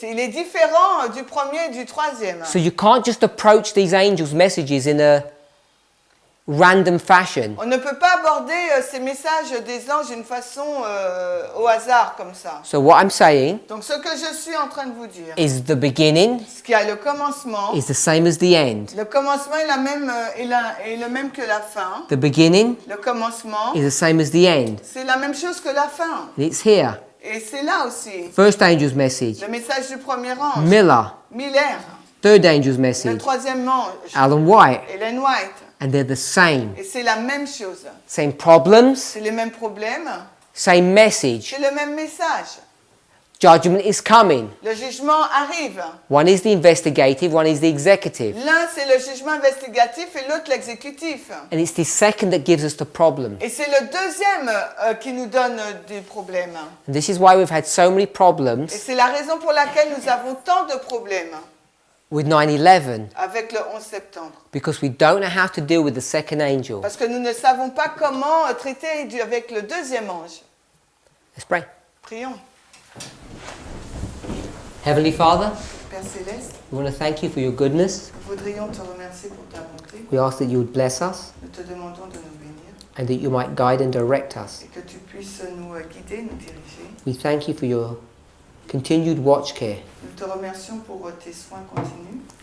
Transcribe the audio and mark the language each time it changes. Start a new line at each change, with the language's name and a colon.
French: Il est différent du premier et du troisième.
English: So you can't just approach these angels' messages in a random fashion.
French: On ne peut pas aborder ces messages des anges d'une façon au hasard comme ça.
English: So what I'm saying
French: Donc ce que je suis en train de vous dire,
English: is the beginning
French: ce qui a le commencement,
English: is the same as the end.
French: le commencement est, est le même que la fin.
English: The beginning
French: Le commencement,
English: is the same as the end.
French: c'est la même chose que la fin.
English: And it's here.
French: Et c'est là aussi.
English: First angel's message.
French: Le message du premier ange.
English: Miller.
French: Miller.
English: Third angel's
French: Le
English: message.
French: troisième ange.
English: Alan White.
French: Ellen White.
English: And they're the same.
French: Et c'est la même chose.
English: Same problems.
French: C'est les mêmes problèmes.
English: Same message.
French: C'est le même message.
English: Judgment is coming.
French: Le jugement arrive.
English: One is the investigative, one is the executive.
French: L'un, c'est le jugement investigatif et l'autre, l'exécutif.
English: And it's the second that gives us the problem.
French: Et c'est le deuxième qui nous donne des problèmes.
English: And this is why we've had so many
French: Et
English: problems
French: c'est la raison pour laquelle nous avons tant de problèmes
English: with 9/11,
French: avec le 11 septembre.
English: because we don't know how to deal with the second angel.
French: Parce que nous ne savons pas comment traiter avec le deuxième ange.
English: Let's pray.
French: Prions.
English: Heavenly Father,
French: Père Céleste,
English: we want to thank you for your goodness.
French: nous voudrions te remercier pour ta bonté.
English: We ask that you would bless us
French: Nous te demandons de nous bénir
English: and that you might guide and direct us.
French: et que tu puisses nous guider, nous diriger.
English: We thank you for your continued watch care.
French: Nous te remercions pour tes soins continus.